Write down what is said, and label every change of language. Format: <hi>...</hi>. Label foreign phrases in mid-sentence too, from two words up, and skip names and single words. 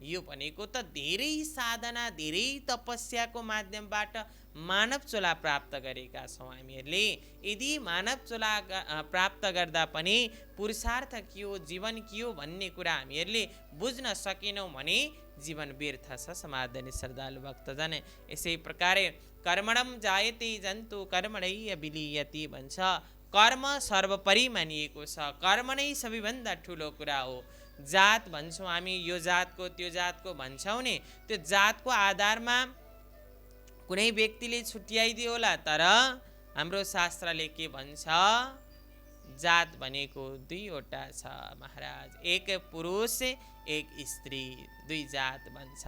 <ne>यो भनेको त धेरै साधना धेरै तपस्याको माध्यमबाट मानव चोला प्राप्त गरेका छौँ हामीहरूले। यदि मानव चोला प्राप्त गर्दा पनि पुरुषार्थ के हो जीवन के हो भन्ने कुरा हामीहरूले बुझ्न सकेनौँ भने जीवन व्यर्थ छ समादरणीय श्रद्धालु भक्तजन। यसै प्रकारे</ne> <sa>कर्मणं जायते जन्तु कर्मणैव विलीयते</sa> <ne>भन्छ। कर्म सर्वोपरि मानिएको छ, कर्म नै सबैभन्दा ठुलो कुरा हो। जात भन्छौँ हामी, यो जातको त्यो जातको भन्छौँ नि, त्यो जातको आधारमा कुनै व्यक्तिले छुट्याइदियो होला, तर हाम्रो शास्त्रले के भन्छ, जात भनेको दुईवटा छ महाराज, एक पुरुष एक स्त्री, दुई जात भन्छ।</ne>